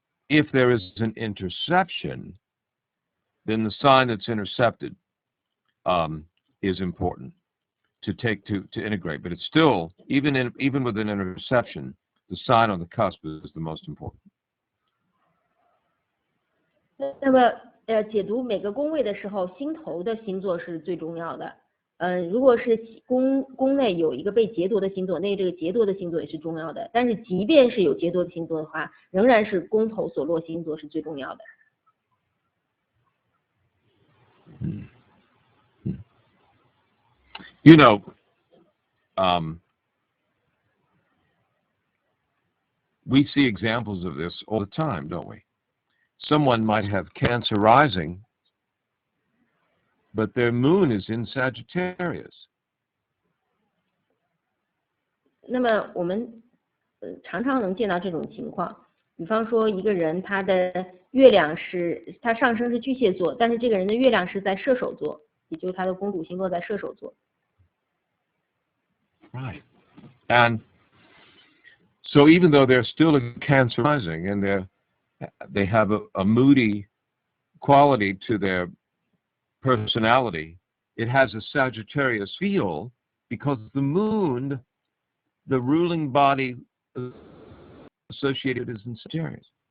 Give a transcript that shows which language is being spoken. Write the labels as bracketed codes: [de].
[en] If there is an interception, then the sign that's intercepted is important to integrate. But it's still, even with an interception, the sign on the cusp is the most important. [zh] 那么解读每个宫位的时候，星头的星座是最重要的。如果是宫内有一个被劫夺的星座，那这个劫夺的星座也是重要的。但是即便是有劫夺的星座的话，仍然是宫头所落星座是最重要的。 [en] You know, we see examples of this all the time, don't we? Someone might have Cancer rising, but their moon is in Sagittarius. [zh] 那么我们常常能见到这种情况，比方说一个人他的月亮是他上升是巨蟹座，但是这个人的月亮是在射手座，也就是他的公主星落在射手座。 [en] Right. And so even though they're still a Cancer rising and they have a moody quality to their personality, it has a Sagittarius feel because the moon, the ruling body associated, is in Sagittarius.